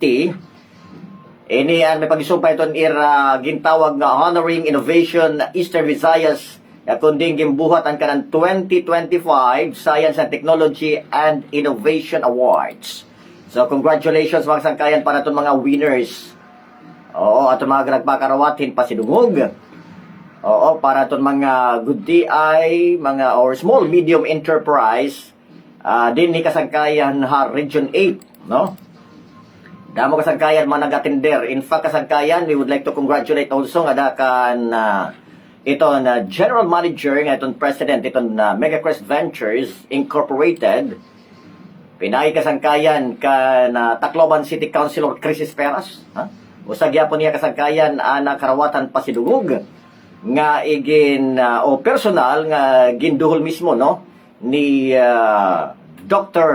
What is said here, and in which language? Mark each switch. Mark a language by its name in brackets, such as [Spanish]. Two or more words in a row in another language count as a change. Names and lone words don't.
[Waray] Ini may pag-isumpay iton ira gintawag nga Honoring Innovation Eastern Visayas kunding gimbuhat ang kanang 2025 Science and Technology and Innovation Awards. So congratulations mga sangkayan para itong mga winners. Oo, at mga nagpakarawatin pasidungog. Oo, para itong mga good DI, mga or [English] small medium enterprise [Waray] din ni kasangkayan ha Region 8, no? Damo kasangkayan mga nag-attender. [English] In fact kasangkayan, we would like to congratulate also [Waray] nga dakan iton [English] General Manager nga iton President iton Megacrest Ventures Incorporated. [Waray] Pinay kasangkayan ka na Tacloban City Councilor Chris Esperas, ha? Usag gyapon niya kasangkayan ana karawatan pasidungog nga igin o personal nga ginduhol mismo no ni Dr.